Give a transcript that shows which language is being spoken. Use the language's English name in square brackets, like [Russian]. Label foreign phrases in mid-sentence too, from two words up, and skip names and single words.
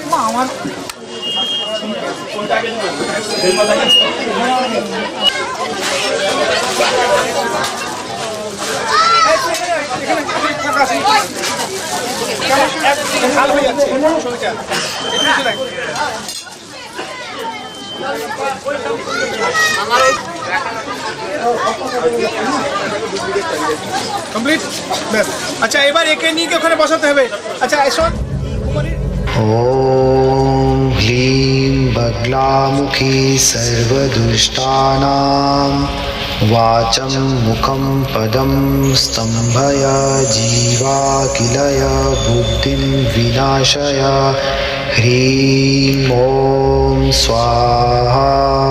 [Bangla] ঢাল হয়ে যাচ্ছে ছবিটা কমপ্লিট ব্যাস আচ্ছা এবার একে নিয়ে ওখানে বসাতে হবে আচ্ছা এসো [Sanskrit] ॐ ह्लीं बगलामुखी सर्वदुष्टानां वाचं मुखं पदं स्तम्भय जीवाखिलय बुद्धिं विनाशय ह्रीं ॐ स्वाहा